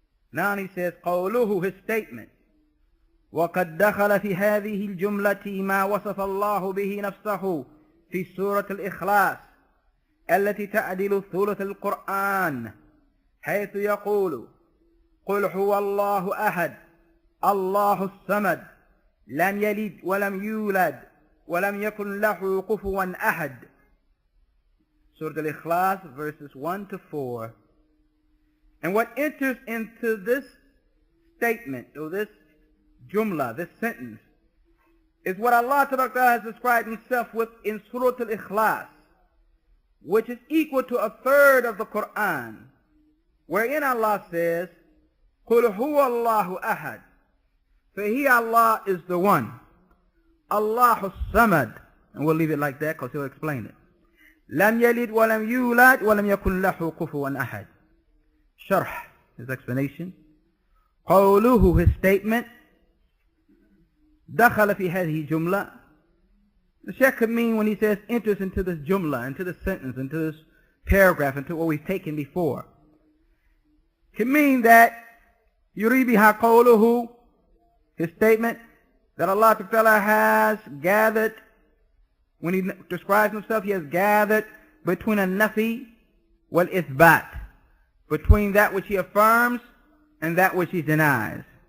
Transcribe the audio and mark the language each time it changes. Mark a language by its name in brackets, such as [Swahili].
[English] Now he says, قوله, his statement. [Arabic] وقد دخل في هذه الجملة ما وصف الله به نفسه في سورة الإخلاص التي تعدل ثلث القرآن حيث يقول قل هو الله أحد الله الصمد لم يلد ولم يولد ولم يكن له كفوا أحد. [English] Surah Al-Ikhlas, verses 1 to 4. And what enters into this statement, or this jumla, this sentence, is what Allah Ta'ala has described himself with in Surah Al-Ikhlas, which is equal to a third of the Quran, wherein Allah says, [Arabic] قُلْ هُوَ اللَّهُ أَحَدٌ. [English] For He, Allah, is the one. Allahu Samad. And we'll leave it like that because He'll explain it. [Arabic] لم يلد ولم يولد ولم يكن له كفوا أحد. [English] Sharh, his explanation. قوله, his statement. [Arabic] دخل في هذه جملة. [English] The Shaykh could mean when he says enters into this jumla, into this sentence, into this paragraph, into what we've taken before. Can mean that [Arabic] يريد بها قوله, [English] his statement, that Allah Ta'ala has gathered, when he describes himself, he has gathered between a nafi wal ithbat, between that which he affirms and that which he denies.